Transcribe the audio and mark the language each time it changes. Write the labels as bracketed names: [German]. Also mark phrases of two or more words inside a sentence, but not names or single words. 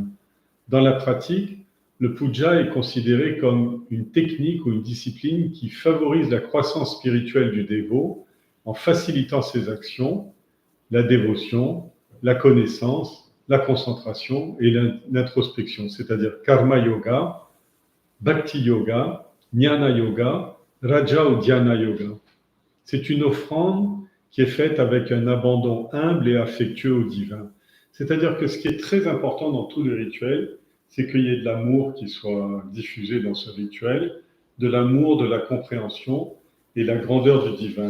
[French] Dans la pratique, le puja est considéré comme une technique ou une discipline qui favorise la croissance spirituelle du dévot en facilitant ses actions, la dévotion, la connaissance, la concentration et l'introspection, c'est-à-dire [Sanskrit] karma yoga, bhakti yoga, jnana yoga, raja [French] ou [Sanskrit] dhyana yoga. [French] C'est une offrande qui est faite avec un abandon humble et affectueux au divin. C'est-à-dire que ce qui est très important dans tous les rituels, c'est qu'il y ait de l'amour qui soit diffusé dans ce rituel, de l'amour, de la compréhension et la grandeur du divin.